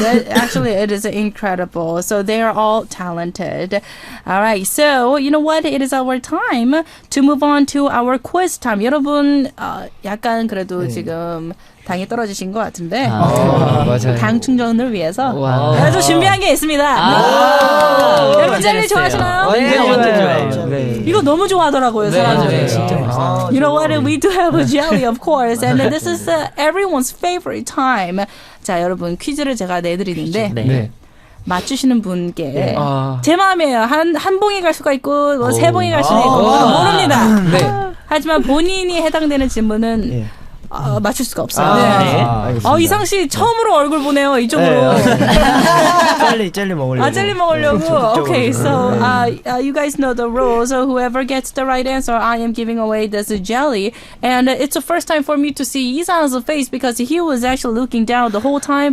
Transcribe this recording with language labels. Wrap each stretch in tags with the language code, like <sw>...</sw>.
<en>Actually, it is incredible. So they are all talented. All right. So, you know what? It is our time to move on to our quiz time.</en> <ko>여러분, 약간 그래도 지금 당이 떨어지신 것 같은데 맞아요. 당 충전을 위해서 와. 그래도 준비한 게 있습니다. 여러분 젤리 좋아하시나요? 네, 완전 좋아해요. 네. 이거 너무 좋아하더라고요, 사람들이. 맞아요. 진짜 맛있어요.</ko> <en>You know what? We do have a jelly, of course, and this is everyone's favorite time.</en> <ko>자, 여러분 퀴즈를 제가 내드리는데 네. 맞추시는 분께 아. 제 마음이에요. 한 봉이 갈 수가 있고 뭐 세 봉이 갈 수도 있고 모릅니다. 네. 하지만 본인이 해당되는 질문은 맞출 수가 없어요. 알겠습니다. 이상 씨 처음으로 얼굴 보내요. 이쪽으로. 젤리 먹으려고. 젤리 먹으려고.</ko> <en>Okay, so you guys know the rules. So whoever gets the right answer, I am giving away this jelly. And it's the first time for me to see Isan's face because he was actually looking down the whole time.</en>